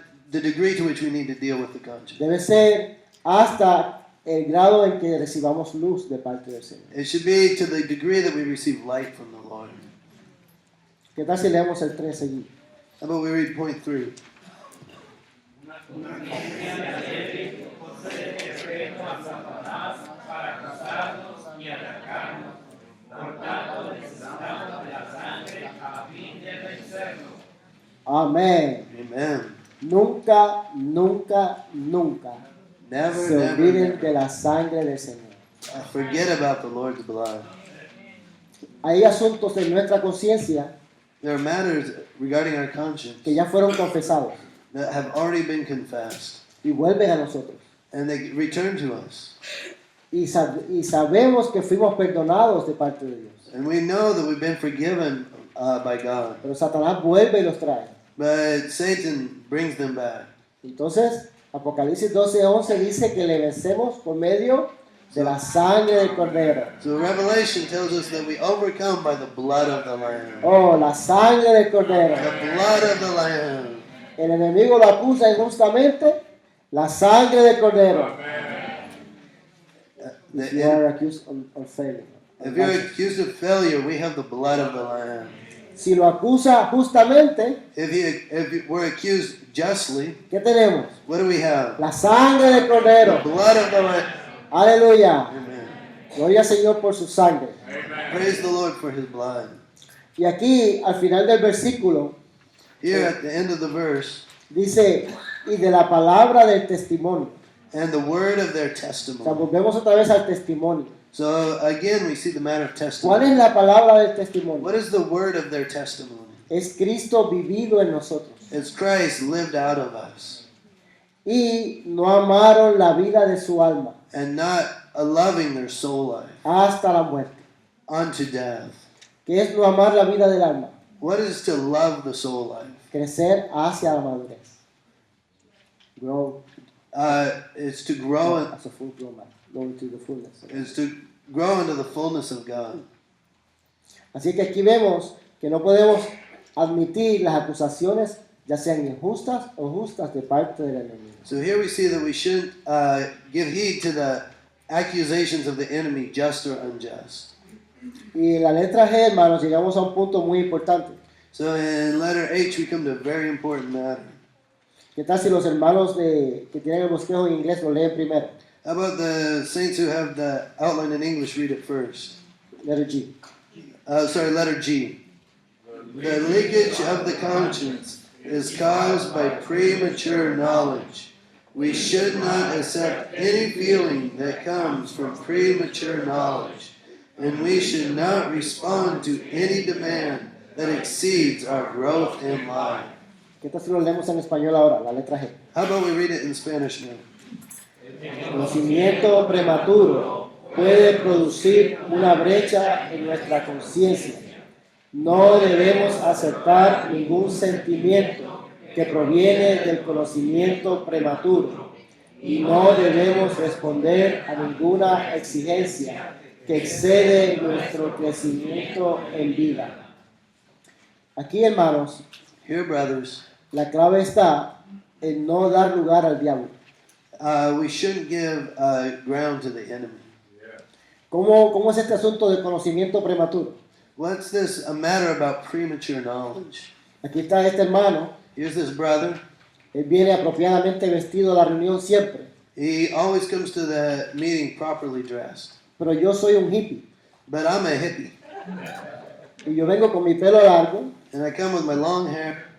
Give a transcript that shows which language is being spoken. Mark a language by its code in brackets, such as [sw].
[en] The degree to which we need to deal with the conscience. [es] Debe ser hasta el grado en que recibamos luz de parte del Señor. [en] It should be to the degree that we receive light from the Lord. [es] ¿Qué tal si leemos el 3 seguido? [en] How about we read point 3? [es] Para acusarnos y atacarnos. Por tanto, necesitamos de la sangre a fin de vencerlo. Amén. [en] Amen. [es] Nunca, nunca, nunca [en] Never, [es] se [en] never, [es] olviden [en] never [es] de la sangre del Señor. [en] forget about the Lord's blood. [es] Hay asuntos en nuestra conciencia [en] There are matters regarding our conscience [es] que ya fueron confesados [en] that have already been confessed, [es] y vuelven a nosotros. [en] and they return to us. [es] Y sabemos que fuimos perdonados de parte de Dios. [en] And we know that we've been forgiven by God. [es] Pero Satanás vuelve y los trae. [en] But Satan brings them back. [es] Entonces, Apocalipsis 12:11 dice que le vencemos por medio de la sangre del Cordero. [en] So Revelation tells us that we overcome by the blood of the Lamb. [es] Oh, la sangre del Cordero. [en] The blood of the Lamb. [es] El enemigo lo acusa injustamente. La sangre del Cordero. [en] If you are accused of failing. If you're accused of failure, we have the blood of the Lamb. [es] Si lo acusa justamente, [en] If we're accused justly, [es] ¿qué tenemos? [en] what do we have? [es] La sangre del [en] The [es] Cordero. [en] blood of the Lamb. [es] Aleluya. [en] Amen. [es] Gloria al Señor por su sangre. [en] Praise the Lord for His blood. [es] Y aquí, al final del versículo, [en] Here at the end of the verse, [es] dice, y de la palabra del testimonio. [en] and the word of their [es] O sea, [en] testimony. [es] volvemos otra vez al testimonio. [en] So again, we see the matter of [es] ¿Cuál [en] testimony. [es] es la palabra del testimonio? [en] What is the word of their testimony? [es] Es Cristo vivido en nosotros. [en] It's Christ lived out of us, [es] Y no amaron la vida de su alma [en] and not loving their soul life [es] hasta la muerte. [en] unto death. [es] ¿Qué es no amar la vida del alma? [en] What is to love the soul life? [es] Crecer hacia la madurez. [en] Grow It's to grow. as a full grown man. Go into the fullness. Is to grow into the fullness of God. [es] Así que aquí vemos que no podemos admitir las acusaciones, ya sean injustas o justas, de parte del enemigo. [en] So here we see that we shouldn't give heed to the accusations of the enemy, just or unjust. [es] Y en la letra G, hermanos, llegamos a un punto muy importante. [en] So in letter H, we come to a very important matter. [es] ¿Qué tal si los hermanos que tienen el bosquejo en inglés lo leen primero? [en] How about the saints who have the outline in English read it first? Letter G. Letter G. The leakage of the conscience is caused by premature knowledge. We should not accept any feeling that comes from premature knowledge, and we should not respond to any demand that exceeds our growth in life. [es] ¿Qué tal si lo leemos en español ahora? La letra G. [en] How about we read it in Spanish now? [es] El conocimiento prematuro puede producir una brecha en nuestra conciencia. No debemos aceptar ningún sentimiento que proviene del conocimiento prematuro y no debemos responder a ninguna exigencia que excede nuestro crecimiento en vida. Aquí, hermanos, [en] Here, brothers, [es] la clave está en no dar lugar al diablo. [en] we shouldn't give ground to the enemy. [es] ¿Cómo es este asunto de conocimiento prematuro? [en] What's this a matter about premature knowledge? [es] Aquí está este hermano, [en] Here's this brother. [es] él viene apropiadamente vestido a la reunión siempre, [en] He always comes to the meeting properly dressed. [es] pero yo soy un hippie [en] But I'm a hippie, [es] y yo vengo con mi pelo largo, [en] and I come with my long hair